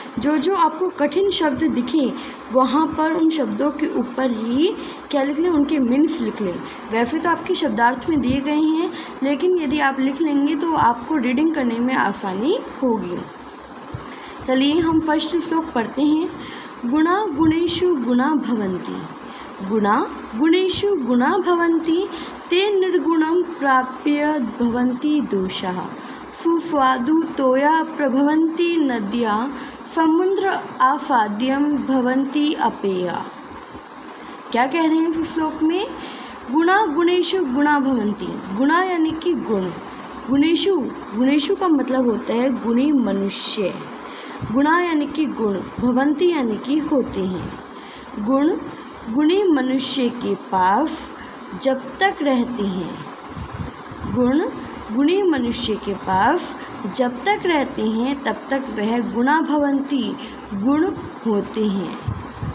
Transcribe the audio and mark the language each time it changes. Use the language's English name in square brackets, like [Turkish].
[Hindi] जो जो आपको कठिन शब्द दिखें वहाँ पर उन शब्दों के ऊपर ही क्या लिख लें? उनके मीन्स लिख लें। वैसे तो आपके शब्दार्थ में दिए गए हैं, लेकिन यदि आप लिख लेंगे तो आपको रीडिंग करने में आसानी होगी। चलिए हम फर्स्ट श्लोक पढ़ते हैं। [Sanskrit] गुणा गुणेषु गुणा भवन्ति, गुणा गुणेषु गुणा भवन्ति, ते निर्गुणं प्राप्य भवन्ति दोषाः, सुस्वादु तोया प्रभवन्ति नद्या, समुद्र आसाद्यं भवन्ति अपेया। [Hindi] क्या कह रहे हैं इस श्लोक में? [Sanskrit] गुणा गुणेषु गुणा भवन्ति। [Hindi] गुणा यानी कि गुण, गुणेषु, गुणेषु का मतलब होता है गुणी मनुष्य। गुणा यानी कि गुण, भवन्ति यानी कि होते हैं। गुण गुणी मनुष्य के पास जब तक रहते हैं, गुण गुणी मनुष्य के पास जब तक रहते हैं तब तक वह [Sanskrit] गुणा भवन्ति, [Hindi] गुण होते हैं।